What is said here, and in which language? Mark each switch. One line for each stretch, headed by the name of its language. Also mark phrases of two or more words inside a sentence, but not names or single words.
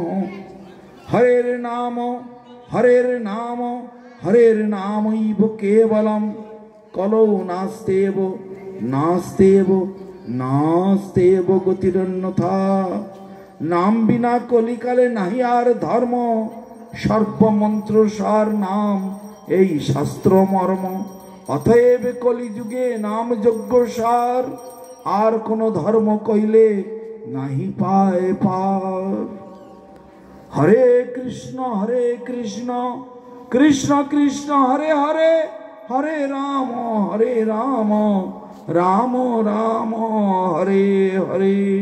Sanskrit: हरेर नाम हरेर्नामैव केवलं कलौ नास्तेव गतिरन्यथा।
Bangla: নাম বিনা কলিকালে নাহি আর ধর্ম সর্প মন্ত্র সার নাম এই শাস্ত্র মর্ম। অতএব কলিযুগে নাম যজ্ঞ সার আর কোন ধর্ম কইলে নাহি পায় পার।
Sanskrit: হরে কৃষ্ণ কৃষ্ণ কৃষ্ণ হরে হরে হরে রাম রাম রাম হরে হরে।